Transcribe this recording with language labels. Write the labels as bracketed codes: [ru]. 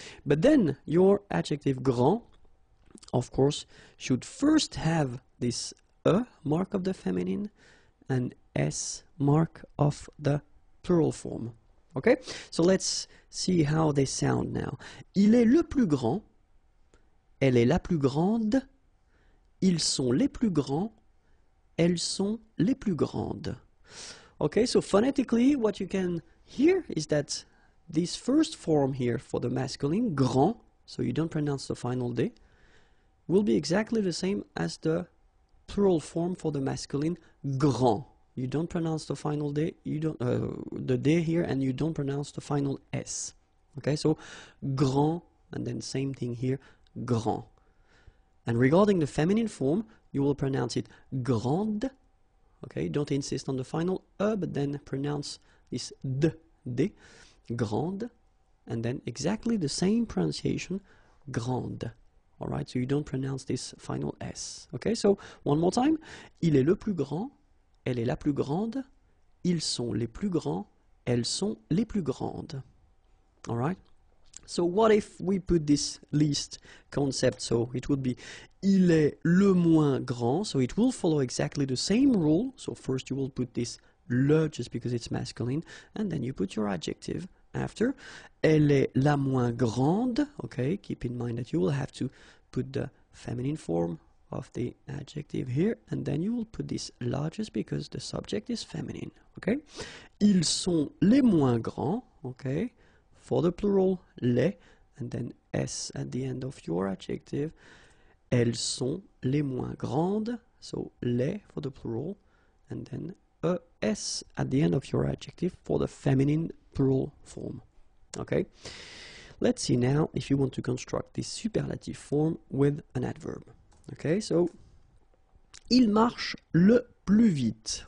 [en] But then your adjective grand, of course, should first have this mark of the feminine and s mark of the plural form. Okay? So let's see how they sound now. [fr] Il est le plus grand. Elle est la plus grande. Ils sont les plus grands. Elles sont les plus grandes. [en] Okay, so phonetically, what you can hear is that this first form here for the masculine, grand, so you don't pronounce the final D, will be exactly the same as the plural form for the masculine, grand. You don't pronounce the final D, you don't the D here, and you don't pronounce the final S. Okay, so grand, and then same thing here, grand. And regarding the feminine form, you will pronounce it grande. Okay, don't insist on the final but then pronounce this D, grande, and then exactly the same pronunciation, grande. All right, so you don't pronounce this final S. Okay, so one more time. [fr] Il est le plus grand. Elle est la plus grande. Ils sont les plus grands. Elles sont les plus grandes. [en] All right. So what if we put this least concept? So it would be [fr] il est le moins grand. [en] So it will follow exactly the same rule. So first you will put this le just because it's masculine, and then you put your adjective after. [fr] Elle est la moins grande. [en] Okay, keep in mind that you will have to put the feminine form of the adjective here, and then you will put this largest because the subject is feminine. [fr] Okay, ils sont les moins grands. [en] Okay, for the plural les, and then s at the end of your adjective. [fr] Elles sont les moins grandes. [en] So les for the plural, and then s at the end of your adjective for the feminine plural form. Okay, let's see now if you want to construct this superlative form with an adverb. Okay, so [fr] il marche le plus vite.